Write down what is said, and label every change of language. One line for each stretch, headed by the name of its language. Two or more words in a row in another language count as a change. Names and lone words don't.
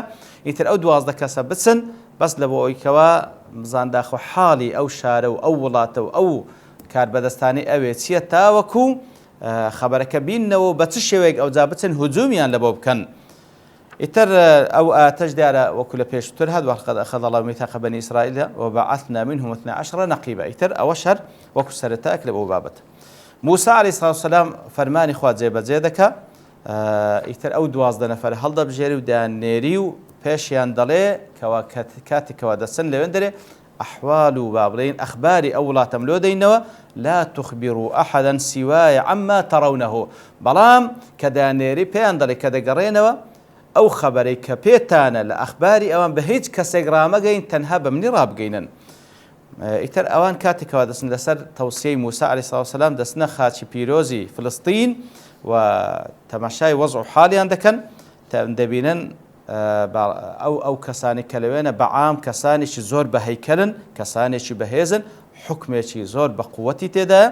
Central Kurdish: ئیتر ئەو 12 کەسە بچن بەس لە بۆ ئەوەی کەوا زانداخۆ حاڵی ئەو شارە و ئەو وڵاتە و ئەو کاربەدەستانی ئەوێ چییە تاوەکو خبرەکە بینەوە بە چ شێوەیەک ئەوجا بچن هجومیان لە بۆ بکەن. ئیتر ئەو ئاتەش دیارە وەکو لە پێشتر هات وەقت
Arabic: أخذ الله ميثاق بني إسرائيل وبعثنا منهم 12 نقيبا.
Central Kurdish: ئیتر ئەوەش هەر وەکو سەرەتاک لە بۆ بابەت. موسا
Arabic: عەلەیهی السڵاة وەسەلام
Central Kurdish: فەرمانی خوا جێبەجێ دەکا ئیتر ئەو 12 نەفەر هەڵدەبژێری و دایانێری و پێشیان دەڵێ کەوا کاتێکەوە دەچن لەوێن دەرێ ئەحوال و با بڵێن ئەخباری ئەو وڵاتەم لۆ دەینەوە
Arabic: لا تخبروا أحدا سواي عما ترونه
Central Kurdish: بەڵام کە دایانێری پێیان دەڵێ کە دەگەڕێنەوە ئەو خەبەرەی کە پێتانە لە ئەخباری ئەوان بە هیچ کەسێک ڕامەگەین تەنها بە منی ڕابگەینن. ئیتر ئەوان کاتێکەوە دەچن لەسەر تەوسیەی موسا
Arabic: عەلەیهی سڵاو وسەلام
Central Kurdish: دەچنە خاچی پیرۆزی فلستین و تەماشای وەزع و حالیان دەکەن دەبینن ئەو کەسانی کە لەوێنە بەعام کەسانێکی زۆر بە هەیکەلن کەسانێکی بەهێزن حکمێکی زۆر بە قووەتی تێدایە.